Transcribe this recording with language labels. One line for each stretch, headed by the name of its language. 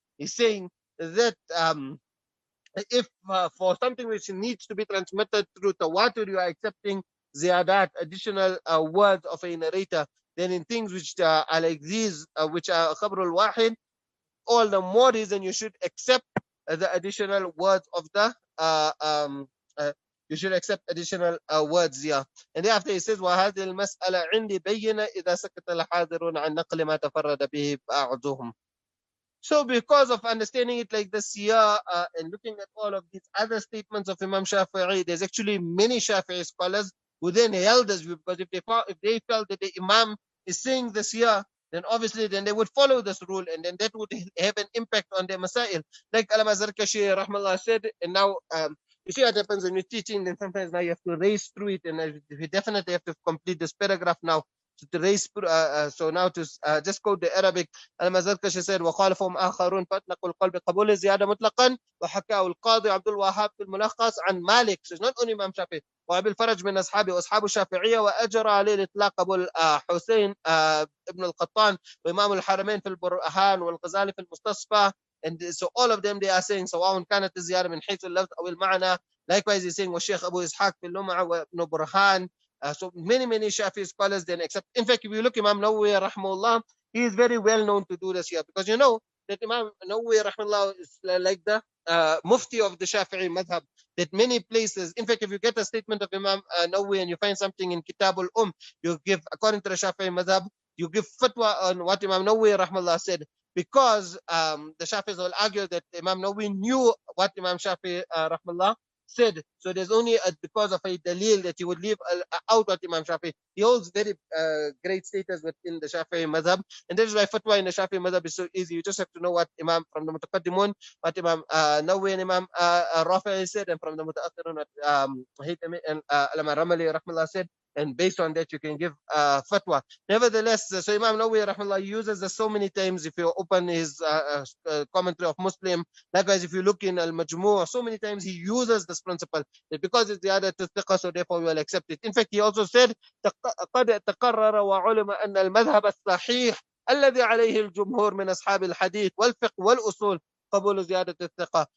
English: He's saying that if for something which needs to be transmitted through tawatur, you are accepting ziyadat, additional words of a narrator, then in things which are like these, which are khabrul wahid, all the more reason you should accept the additional words of the you should accept additional words here. And thereafter he says
Arabic: وهذه المسألة عندي بينة إذا سكت الحاضرون عن نقل ما تفرد به بعضهم.
English: So because of understanding it like this here and looking at all of these other statements of Imam Shafi'i, there's actually many Shafi'i scholars who then held this view, because if they felt that the Imam is saying this here, then obviously then they would follow this rule, and then that would have an impact on their masail. Like Allama Zarkashi rahmallah said, and now you see what happens when you're teaching, then sometimes now you have to race through it, and we definitely have to complete this paragraph now. To raise, so now to just quote the Arabic. Al-Mazarkashi said
Arabic: وخالفهم آخرون فأطلقوا القول بقبول الزيادة مطلقا وحكاه القاضي عبد الوهاب في الملخص عن مالك.
English: So it's not only Imam Shafi'i,
Arabic: وأبي الفرج من أصحابه وأصحاب الشافعية وأجرى عليه الإطلاق أبو حسين ابن القطان وإمام الحرمين في البرهان والغزالي في المستصفى.
English: And so all of them, they are saying
Arabic: سواء كانت الزيادة من حيث اللفظ أو المعنى.
English: Likewise he's saying
Arabic: والشيخ أبو إسحاق في اللمعة وابن برهان.
English: So many Shafi'i scholars then accept. In fact, if you look Imam Nawawi rahimahullah, he is very well known to do this here, because you know that Imam Nawawi rahimahullah is like the Mufti of the Shafi'i madhab. That many places, in fact, if you get a statement of Imam Nawawi and you find something in Kitab al you give, according to the Shafi'i madhab, you give fatwa on what Imam Nawawi rahimahullah said, because the Shafi'is will argue that Imam Nawawi knew what Imam Shafi'i rahimahullah said. So there's only because of a dalil that you would leave out what Imam Shāf'ī. He holds very great status within the Shāfi'i madhab, and that is why fatwa in the Shāfi'i madhab is so easy. You just have to know what Imam from the Mutaqaddimun, what Imam Nawawi and Imam Rafi'i said, and from the Mutaakhirun what Haythami and Allama Ramali rahmallah said, and based on that you can give fatwa. Nevertheless, so Imam Nawawi rahmallah uses this so many times. If you open his commentary of Muslim, likewise if you look in Al-Majmu', so many times he uses this principle that because it's the other thiqah, so therefore we will accept it. In fact, he also said
Arabic: قد تقرر وعلم أن المذهب الصحيح الذي عليه الجمهور من أصحاب الحديث والفقه والأصول قبول زيادة الثقة.